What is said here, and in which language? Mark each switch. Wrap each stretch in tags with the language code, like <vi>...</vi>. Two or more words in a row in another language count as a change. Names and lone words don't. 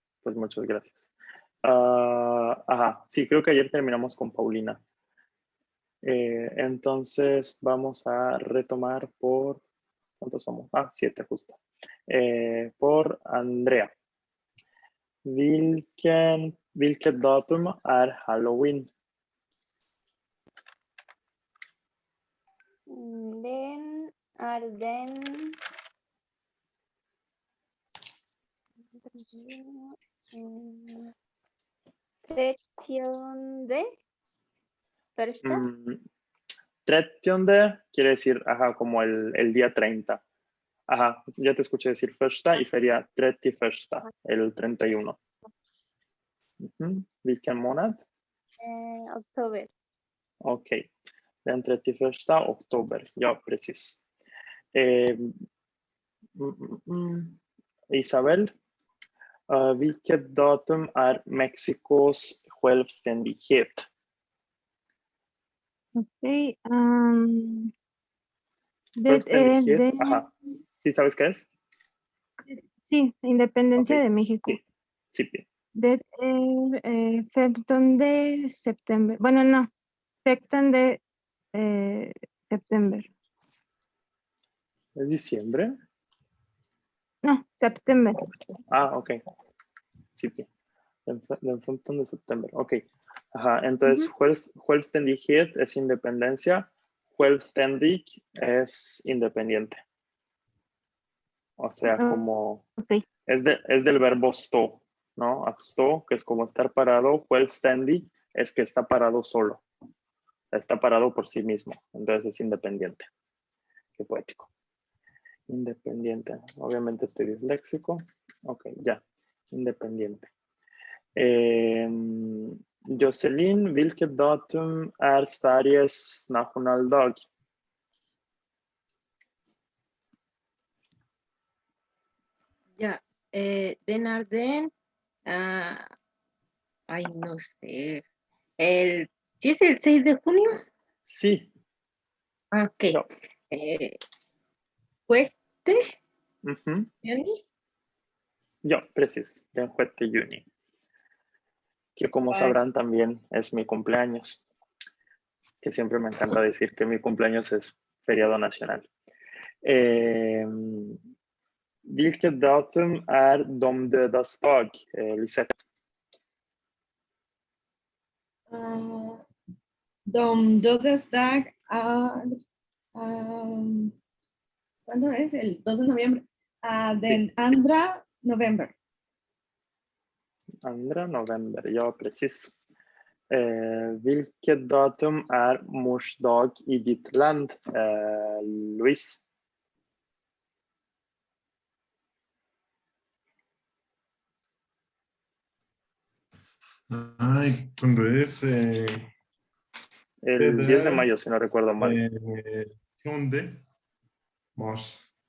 <es>Pues muchas gracias. Ajá, sí, creo que ayer terminamos con Paulina. Entonces vamos a retomar por, ¿cuántos somos? 7 justo. Por Andrea.</es> <sv>Vilket datum är Halloween? Den är den 30 första.</sv> <es>30 quiere decir, ajá, como el día 30. Ajá, ya te escuché decir första y sería 31, el 31.</es> <sv>Vilken månad? Oktober. Okej, den 31 oktober. Ja, precis. Isabel, vilket datum är Mexikos självständighet? Ok. Självständighet,</sv> <es>ajá. ¿Sí sabes qué es? Sí, independencia Ok, de México. Sí, sí.</es> <sv>Det är 15 de september.</sv> <es>Bueno, no.</es> <sv>16 de september.</sv> <es>¿Es diciembre? No, september. Ok. Sí, den 15 de septiembre. Ok. Ajá, entonces självständighet es independencia. Självständig es independiente. O sea, como Ok. es del verbo stå, ¿no?</es> <sv>Att stå,</sv> <es>que es como estar parado. Självständig es que está parado solo. Está parado por sí mismo. Entonces es independiente. Qué poético. Independiente. Obviamente estoy disléxico. Ok, ya. Independiente. Jocelyn,</es> <sv>vilket datum är Sveriges nationaldag?</sv> <es>Ya, den Arden, ay, no sé. ¿Sí es el 6 de junio? Sí. Ok. No. ¿Fuerte?</es> <sv>¿Juni? Ja, precis. Den 6 juni.</sv> <es>Que como sabrán también es mi cumpleaños. Que siempre me encanta decir que mi cumpleaños es feriado nacional.</es> <sv>Vilket datum är de dödas dag, Lisette? De dödas dag,</sv> <es>¿cuándo es? El 2 de noviembre.</es> <sv>Den 2 november. 2 november, ja precis. Vilket datum är mors dag i ditt land, Louise?</sv> <es>Ay, cuando es... El 10 de mayo, si no recuerdo mal.</es> <sv>10 mars.</sv>